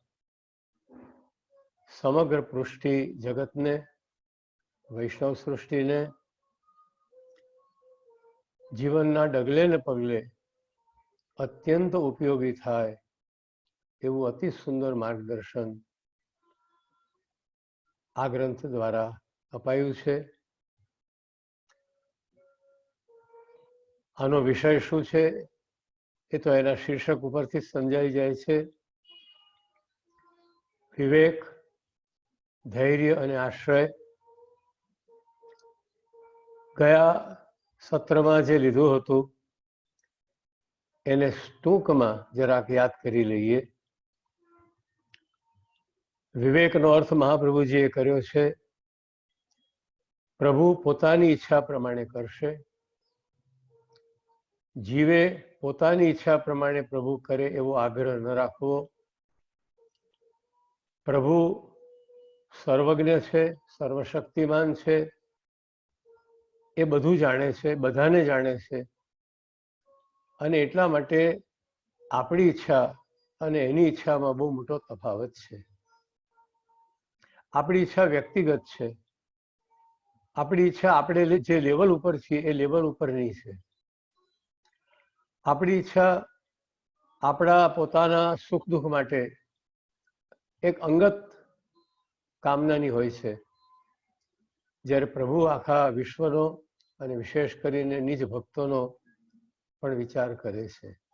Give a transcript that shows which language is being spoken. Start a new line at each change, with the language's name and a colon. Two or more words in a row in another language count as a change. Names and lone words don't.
Gujarati: સમગ્ર પૃષ્ઠિ જગતને વૈષ્ણવ સૃષ્ટિને જીવનના ડગલે ને પગલે અત્યંત ઉપયોગી થાય એવં અતિ સુંદર માર્ગદર્શન આ ગ્રંથ દ્વારા અપાયું છે। આનો વિષય શું છે એ તો એના શીર્ષક ઉપરથી સમજાઈ જાય છે। વિવેક ધૈર્ય અને આશ્રય। ગયા સત્રમાં જે લીધું હતું એને ટૂંકમાં જરાક યાદ કરી લઈએ। વિવેકનો અર્થ મહાપ્રભુજીએ કર્યો છે પ્રભુ પોતાની ઇચ્છા પ્રમાણે કરશે। જીવે પોતાની ઇચ્છા પ્રમાણે પ્રભુ કરે એવો આગ્રહ ન રાખવો। પ્રભુ સર્વજ્ઞ છે, સર્વશક્તિમાન છે, એ બધું જાણે છે, બધાને જાણે છે અને એટલા માટે આપણી ઇચ્છા અને એની ઇચ્છામાં બહુ મોટો તફાવત છે। આપણી ઇચ્છા વ્યક્તિગત છે, આપણી ઇચ્છા આપણે જે લેવલ ઉપર છીએ એ લેવલ ઉપરની છે। આપણી ઈચ્છા આપણા પોતાના સુખ દુઃખ માટે એક અંગત કામનાની હોય છે, જ્યારે પ્રભુ આખા વિશ્વનો અને વિશેષ કરીને નિજ ભક્તોનો પણ વિચાર કરે છે।